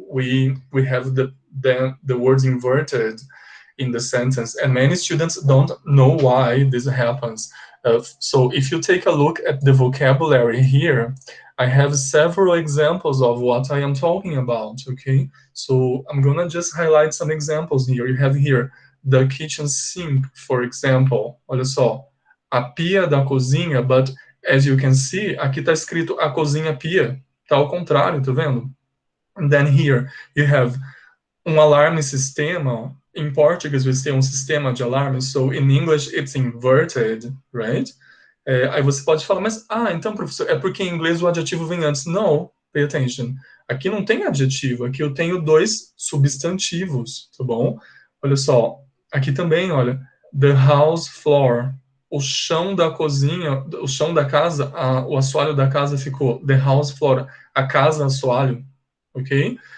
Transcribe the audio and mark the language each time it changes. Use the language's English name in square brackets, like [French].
[English] We have the words inverted in the sentence, and many students don't know why this happens. So if you take a look at the vocabulary here, I have several examples of what I am talking about, okay? So I'm gonna just highlight some examples here. You have here the kitchen sink, for example. [Portuguese] Olha só, a pia da cozinha, [English] but as you can see, [Portuguese] aqui tá escrito a cozinha pia. Tá ao contrário, tá vendo? [English] And then here you have alarme sistema. In Portuguese, we say [Portuguese] sistema de alarme. [English] So in English, it's inverted, right? [Portuguese] Aí você pode falar, mas, então, professor, é porque em inglês o adjetivo vem antes. [English] No, pay attention. [Portuguese] Aqui não tem adjetivo, aqui eu tenho 2 substantivos, tá bom? Olha só, aqui também, olha, [English] the house floor. [Portuguese] O chão da cozinha, o chão da casa, o assoalho da casa ficou [English] the house floor, [Portuguese] a casa assoalho, ok?